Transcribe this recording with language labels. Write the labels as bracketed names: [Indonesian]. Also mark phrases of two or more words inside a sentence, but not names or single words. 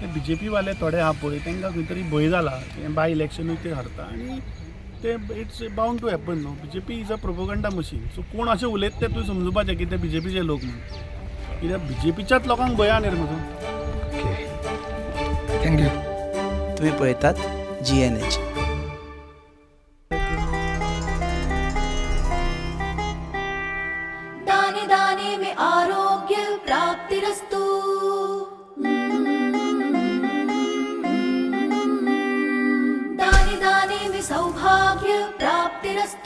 [Konkani] बीजेपी वाले थोडे आहा पळय तांकां खंय तरी भंय जाला बाय इलेक्शनूय ते हरता आनी ते [English] it's bound to happen [Konkani] न्हू. [English] BJP is a propaganda machine. [Konkani] सो कोण अशें उलयता ते तुवें समजुपाचें की ते बीजेपीचे लोक म्हणून. कित्याक बीजेपीच्याच लोकांक भंय आहा न्ही रे म्हजो. [English] thank you. [Konkani] तुम्ही पळयतात GNH. [Hindi] दाने दाने में आरोग्य प्राप्तिरस्तु. दाने दाने में सौभाग्य प्राप्तिरस्तु.